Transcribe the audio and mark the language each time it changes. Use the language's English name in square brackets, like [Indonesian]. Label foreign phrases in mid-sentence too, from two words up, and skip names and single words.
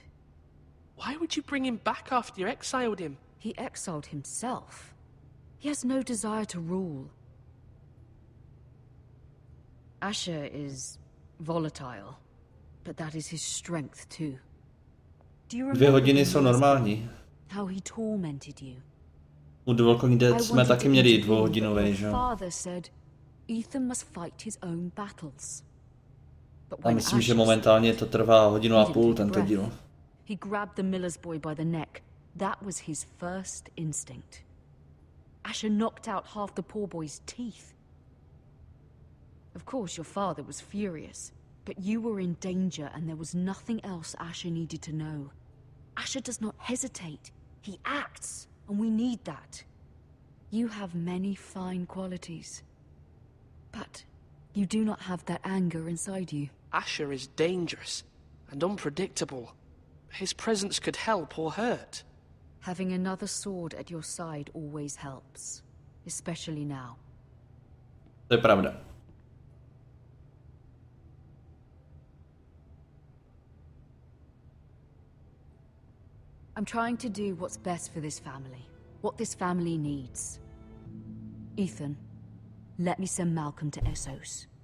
[English] Why would you bring him back after you exiled him? He exiled himself. He has no desire to rule. Asher is volatile, but that is his strength too. Do you [Czech] 2 hodiny jsou normální. [English] How he tormented you? [Czech] U The Walking Dead jsme taky měli 2hodinové, že? [English] Father said Ethan must fight his own battles. [Czech] A myslím, že momentálně to trvá 1,5 hodiny tento díl. [English] He grabbed the miller's boy by the neck. That was his first instinct. Asher knocked out half the poor boy's teeth. Of course, your father was furious, but you were in danger and there was nothing else Asher needed to know. Asher does not hesitate. He acts, and we need that. You have many fine qualities, but you do not have that anger inside you. Asher is dangerous and unpredictable. His presence could help or hurt. Having another sword at your side always helps, especially now. [Czech] To je pravda. [English] I'm trying to do what's best for this family, what this family needs. Ethan, let me send Malcolm to Essos.